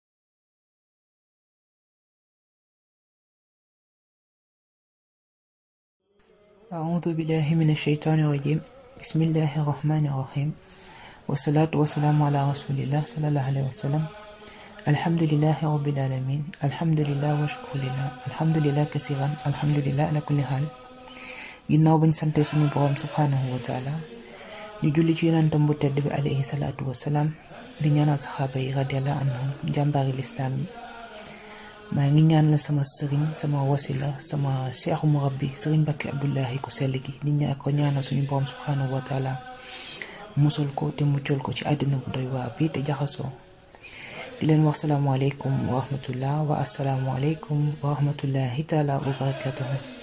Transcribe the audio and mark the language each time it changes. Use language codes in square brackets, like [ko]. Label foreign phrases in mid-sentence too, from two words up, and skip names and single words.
[ar] أعوذ بالله من الشيطان الرجيم بسم الله الرحمن الرحيم والصلاة والسلام على رسول الله صلى الله عليه وسلم الحمد لله رب العالمين الحمد لله وشكر لله الحمد لله كثيرا الحمد لله على كل حال [wo] ginnaaw bañ sante suñu borom [ar] سبحانه وتعالى [wo] ñu julli ci yonentam bu tedd bi [ar] عليه الصلاة والسلام [wo] di ñaanal saxaaba yi [ar] رضي الله عنهم [wo] jàmbaari lislaam yi maa ngi ñaan la sama sëriñ sama wasila sama seexu murabbi sëriñ Mbàkke Abdullahi ku sell gi di ñaan ko ñaanal suñu borom [ar] سبحانه وتعالى [wo] musul ko te muccal ko ci àddina bu doy waar bi te jaxasoo di leen wax [ar] السلام عليكم ورحمة الله والسلام عليكم ورحمة الله تعالى وبركاته